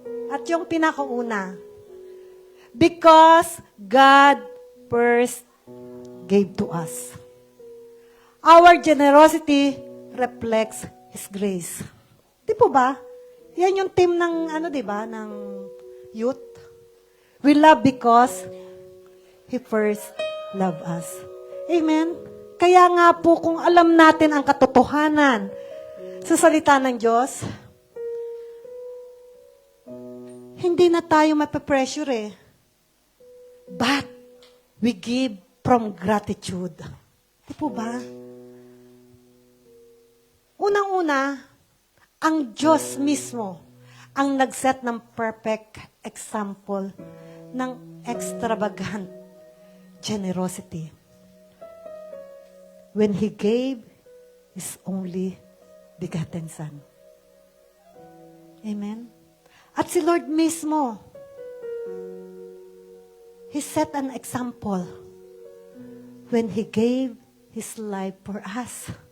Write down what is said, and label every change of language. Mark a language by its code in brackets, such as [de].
[tl] At yung pinakauna, [en] because God first gave to us. Our generosity reflects His grace. [tl] Di po ba? Yan yung team ng, di ba, ng youth. [en] We love because He first loved us. Amen? [tl] Kaya nga po, kung alam natin ang katotohanan sa salita ng Diyos, hindi na tayo mapapressure eh. [en] But, we give from gratitude. [tl] Di po ba? Unang-una, ang Diyos mismo ang nag-set ng perfect example ng extravagant generosity. [en] When He gave His only begotten Son. Amen? [tl] At si Lord mismo, [en] He set an example when He gave His life for us.